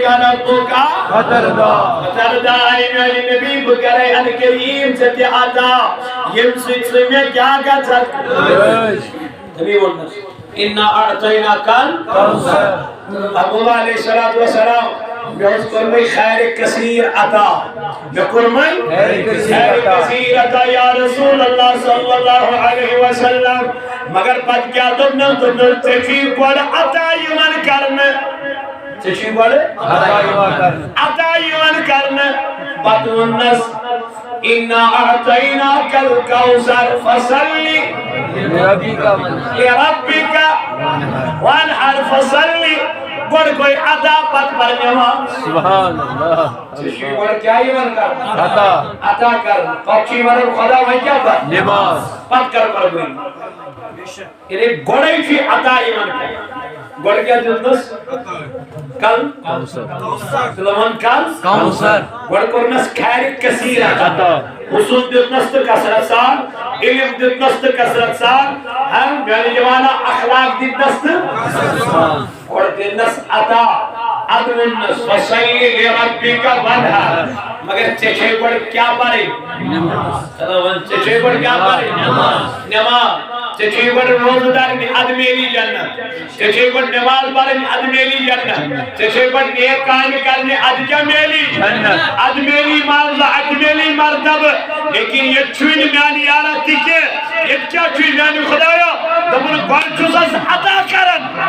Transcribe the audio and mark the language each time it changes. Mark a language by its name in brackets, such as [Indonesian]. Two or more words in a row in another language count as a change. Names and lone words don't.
[Arabic] ربك فترضى [Kashmiri] میانہ نبی بکرے ان کریم ژےٚ عطا ییٚمہِ سۭتۍ ژٕ مےٚ کیٛاہ گژھکھ نبی ووٚننس [Arabic] اِنا اعطیناک الکوثر [Kashmiri] محبوب [Arabic] علیہ الصلوۃ والسلام [Kashmiri] مےٚ اوس کوٚرمُت خیر کثیر عطا مےٚ کوٚرمُت خیر کثیر عطا [Arabic] یا رسول اللہ صلی اللہ علیہ وسلم [Kashmiri] مگر پتہٕ کیٛاہ دوٚپنَس ژےٚ چھُے گۄڈٕ عطا یِوان کرنہٕ ژےٚ چھُے گۄڈٕ عطا یِوان کرنہٕ پتہٕ ووٚننس [Arabic] اِنا اعطیناک الکوثر فصل لربک وانحر فصل [Kashmiri] گۄڈٕ گوٚے عطا پتہٕ پر نٮ۪ماز [Arabic] سبحان اللہ [Kashmiri] ژےٚ چھُے گۄڈٕ کیٛاہ یِوان کرنہٕ عطا کرنہٕ پتہٕ چھُے ونان خدا وۄنۍ کیٛاہ کر نٮ۪ماز پتہٕ کر قربٲنی یعنی گۄڈے چھُے عطا یِوان کرنہٕ گۄڈٕ کیٛاہ دیُتنس کل تِلون کل گۄڈٕ کوٚرنس خیر کثیر عطا حصول دیُتنس تہٕ کثرت سان علم دیُتنس تہٕ کثرت سان میانہِ جوانا اخلاق دیُتنس تہٕ گۄڈٕ دیُتنس عطا ادٕ ووٚننس [Arabic] فصل لربک وانحر [Kashmiri] مگر ژےٚ چھے گۄڈٕ کیٛاہ پرٕنۍ چلو وۄنۍ ژےٚ چھے گۄڈٕ کیٛاہ پرٕنۍ نٮ۪ماز ژےٚ چھے گۄڈٕ روزٕ دارنہِ ادٕ میلی جنت ژےٚ چھے گۄڈٕ نٮ۪ماز پرٕنۍ ادٕ میلی جنت ژےٚ چھے گۄڈٕ نیک کامہِ کرنہِ ادٕ کیٛاہ میلی ادٕ میلی معاوضہ ادٕ میلی مرتبہٕ لیکن ییٚتہِ چھُے نہٕ میانہِ یارا تہِ کینٛہہ ییٚتہِ کیٛاہ چھُے میانہِ خدایا دوٚپُن گۄڈٕ چھُسس عطا کران